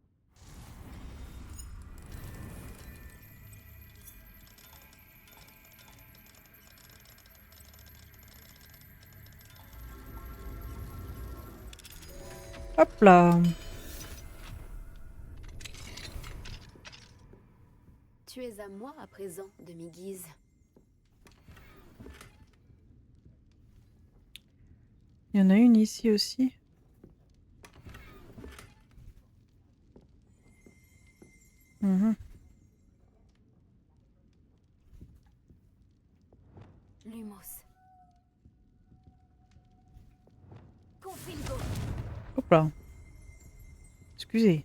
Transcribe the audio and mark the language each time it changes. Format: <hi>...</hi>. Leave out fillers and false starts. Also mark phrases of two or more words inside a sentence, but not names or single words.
<fr>Hop là. Tu es à moi à présent, demi-guise. Il y en a une ici aussi. Mhm. Lumos. Confringo. Hop là. Excusez.</fr>